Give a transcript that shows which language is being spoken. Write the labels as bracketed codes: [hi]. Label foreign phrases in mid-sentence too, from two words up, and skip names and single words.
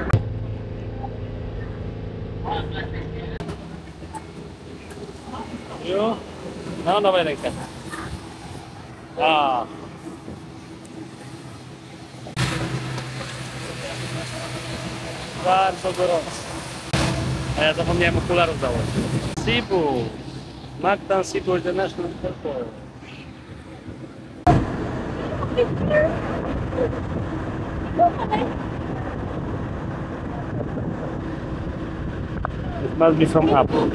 [pl] Jo? No, dawaj rękę. A. Bardzo gorąco. A ja zapomniałem okularów założyć. [en] Cebu. Mactan Cebu International Airport. It must be from up.